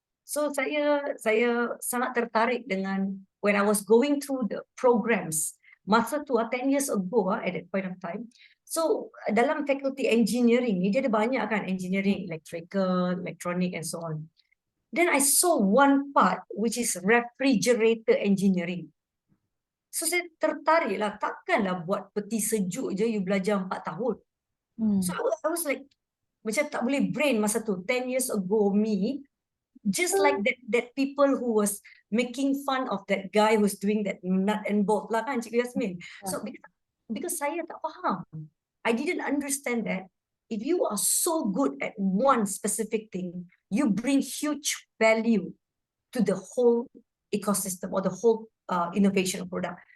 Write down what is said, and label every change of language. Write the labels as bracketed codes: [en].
[ms] So saya sangat tertarik dengan [en] when I was going through the programs. [ms] Masa tu [en] 10 years ago at that point of time. [ms] So dalam faculty engineering ni dia ada banyak kan, [en] engineering, electrical, electronic and so on. Then I saw one part which is refrigerator engineering. [ms] So saya tertarik lah, takkanlah buat peti sejuk je you belajar 4 tahun. [en] So I was like, [ms] macam tak boleh brain masa tu, [en] 10 years ago me, just like that people who was making fun of that guy who's doing that nut and bolt lah kan, Cikgu Yasmin. So because [ms] saya tak faham, [en] I didn't understand that if you are so good at one specific thing, you bring huge value to the whole ecosystem or the whole innovation product.